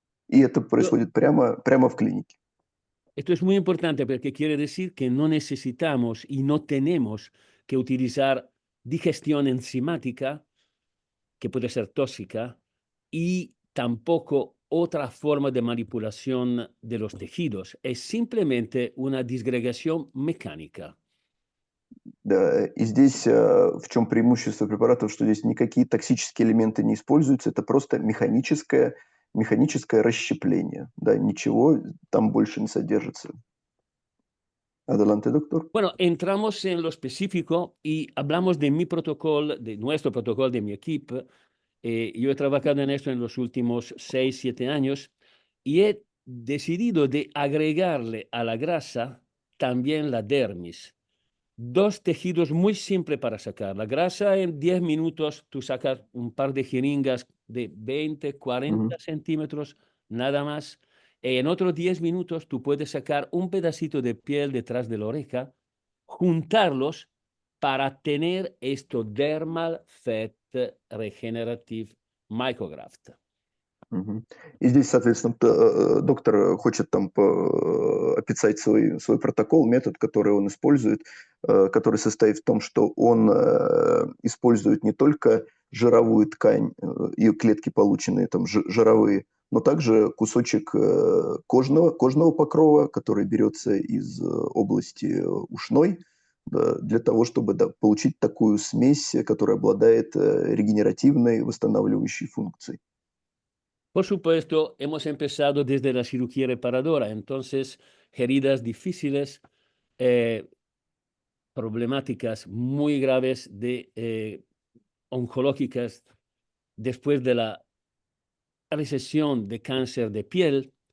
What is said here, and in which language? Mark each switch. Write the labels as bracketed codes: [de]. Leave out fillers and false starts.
[ru] И это происходит прямо в клинике. [es] Esto es muy importante porque quiere decir que no necesitamos y no tenemos que utilizar digestión enzimática, que puede ser tóxica, y tampoco otra forma de manipulación de los tejidos. Es simplemente una disgregación mecánica. [ru] Да, и здесь в чем преимущество препаратов, что здесь никакие токсические элементы не используются, это просто механическое расщепление. Да, ничего там больше не содержится. [es] Adelante, doctor. Bueno, entramos en lo específico y hablamos de mi protocolo, de nuestro protocolo, de mi equipo. Yo he trabajado en esto en los últimos 6, 7 años y he decidido de agregarle a la grasa también la dermis. 2 tejidos muy simples para sacar. La grasa en 10 minutos, tú sacas un par de jeringas de 20, 40 centímetros, nada más. En otros 10 minutos, tú puedes sacar un pedacito de piel detrás de la oreja, juntarlos para tener esto Dermal Fat Regenerative Micrograft. [ru] И здесь, соответственно, доктор хочет там описать свой протокол, метод, который он использует, который состоит в том, что он использует не только жировую ткань и клетки, полученные там жировые, но также кусочек кожного покрова, который берется из области ушной, для того, чтобы получить такую смесь, которая обладает регенеративной, восстанавливающей функцией. [es] Por supuesto, hemos empezado desde la cirugía reparadora, entonces heridas difíciles, problemáticas muy graves de oncológicas después de la recesión de cáncer de piel.